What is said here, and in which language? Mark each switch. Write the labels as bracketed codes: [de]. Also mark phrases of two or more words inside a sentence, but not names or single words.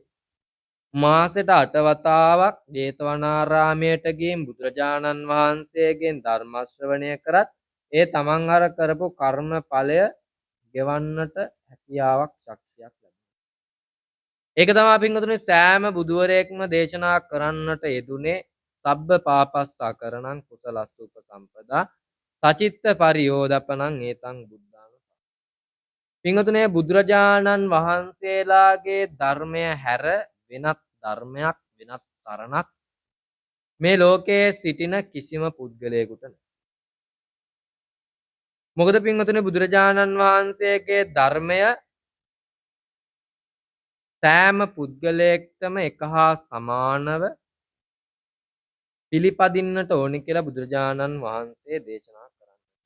[si] මාසෙට 8 වතාවක් ජේතවනාරාමයට ගිහින් බුදුරජාණන් වහන්සේගෙන් ධර්ම ශ්‍රවණය කරත් ඒ තමන් අර කරපු කර්ම ඵලය ගෙවන්නට හැකියාවක් ශක්තියක් ලැබුණා. ඒක තමයි පින්වතුනි සෑම බුදුවරයෙක්ම දේශනා කරන්නට යෙදුනේ [pi] සබ්බ පාපස්සකරණං කුසලස්ස උපසම්පදා සචිත්ත පරියෝදපනං ඒතං බුද්ධාන. [si] පින්වතුනි බුදුරජාණන් වහන්සේලාගේ ධර්මය හැර වෙනත් ධර්මයක් වෙනත් සරණක් මේ ලෝකයේ සිටින කිසිම පුද්ගලයෙකුට නැහැ. මොකද පින්වතුනි බුදුරජාණන් වහන්සේගේ ධර්මය සෑම පුද්ගලයෙක්ටම එක හා සමානව පිළිපදින්නට ඕනි කියලා බුදුරජාණන් වහන්සේ දේශනා කරන්නේ.